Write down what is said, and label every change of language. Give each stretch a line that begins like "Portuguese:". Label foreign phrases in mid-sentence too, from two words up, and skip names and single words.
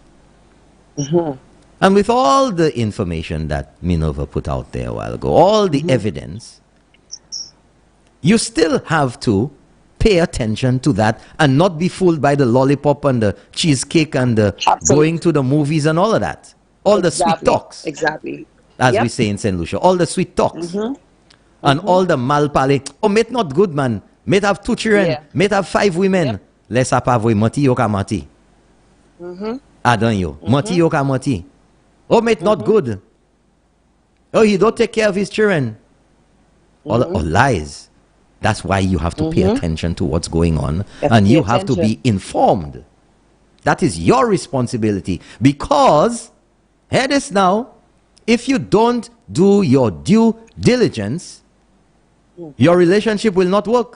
English: And with all the information that Minerva put out there a while ago, all the evidence, you still have to pay attention to that and not be fooled by the lollipop and the cheesecake and the going to the movies and all of that. All the sweet talks. Exactly. As we say in St. Lucia. All the sweet talks. And all the malpale. Oh, mate not good, man. Mate have 2 children. Mate have 5 women.
Saint Lucian Creole French: Laisse pas voir mati yo ka mati. Adan yo. Mati yo ka mati.
English: Oh, mate not good. Oh, he don't take care of his children. All lies. That's why you have to pay attention to what's going on. And you have to be informed. That is your responsibility. Because, hear this now, if you don't do your due diligence, your relationship will not work.